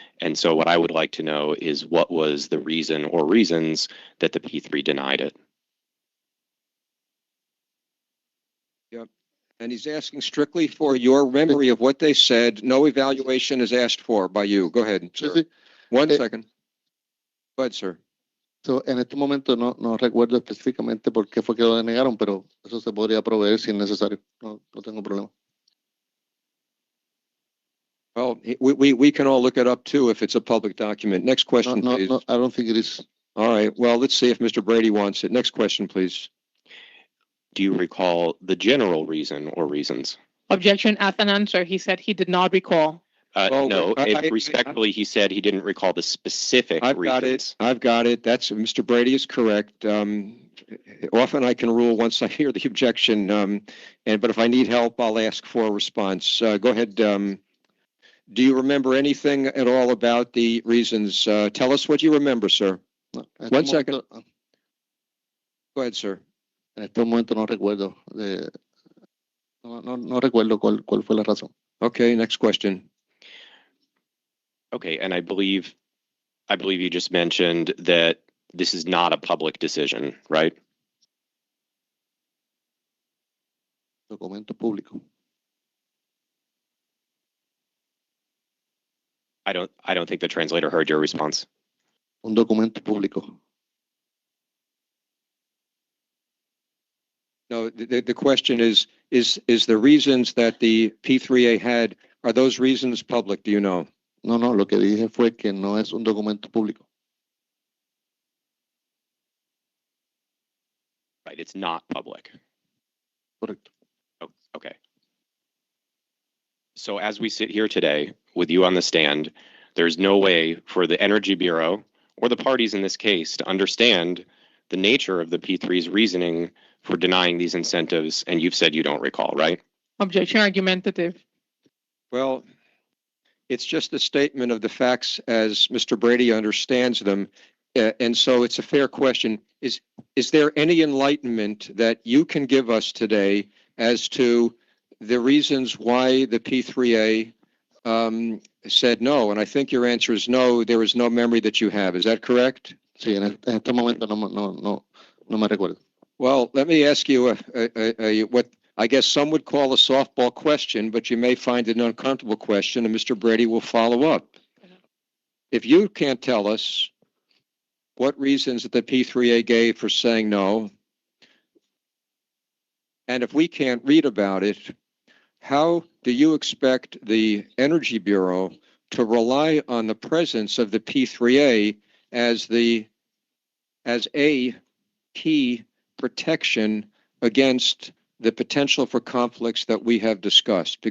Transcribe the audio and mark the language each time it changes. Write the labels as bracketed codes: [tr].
[en] And so what I would like to know is what was the reason or reasons that the P3 denied it? Yep. And he's asking strictly for your memory of what they said. No evaluation is asked for by you. Go ahead, sir. [es] Sí, sí. [en] 1 second. Go ahead, sir. So, [es] en este momento no recuerdo específicamente por qué fue que lo denegaron, pero eso se podría proveer si es necesario. No tengo problema. [en] Well, we can all look it up too if it's a public document. Next question, please. No, I don't think it is. All right. Well, let's see if Mr. Brady wants it. Next question, please. Do you recall the general reason or reasons? Objection as an answer. He said he did not recall. Well, No, respectfully, he said he didn't recall the specific I've got reasons. it. I've got it. That's Mr. Brady is correct. Often I can rule once I hear the objection, but if I need help, I'll ask for a response. Go ahead. Do you remember anything at all about the reasons? Tell us what you remember, sir. No, 1 second. Go ahead, sir. [es] En este momento no recuerdo. No recuerdo cuál fue la razón. [en] Okay, next question. Okay, and I believe you just mentioned that this is not a public decision, right? [es] Documento público. [en] I don't think the translator heard your response. [es] Un documento público. [en] No, the question is the reasons that the P3A had, are those reasons public? Do you know? [es] No, lo que dije fue que no es un documento público. [en] Right, it's not public. [es] Correcto. [en] Oh, okay. So as we sit here today with you on the stand, there's no way for the Energy Bureau or the parties in this case to understand the nature of the P3's reasoning for denying these incentives, and you've said you don't recall, right? Objection argumentative. Well, it's just a statement of the facts as Mr. Brady understands them. And so it's a fair question. Is there any enlightenment that you can give us today as to the reasons why the P3A said no? And I think your answer is no, there is no memory that you have. Is that correct? [es] Sí, en este momento no me recuerdo. [en] Well, let me ask you what I guess some would call a softball question, but you may find it an uncomfortable question, and Mr. Brady will follow up. If you can't tell us what reasons that the P3A gave for saying no, and if we can't read about it, how do you expect the Energy Bureau to rely on the presence of the P3A as a key protection against the potential for conflicts that we have discussed?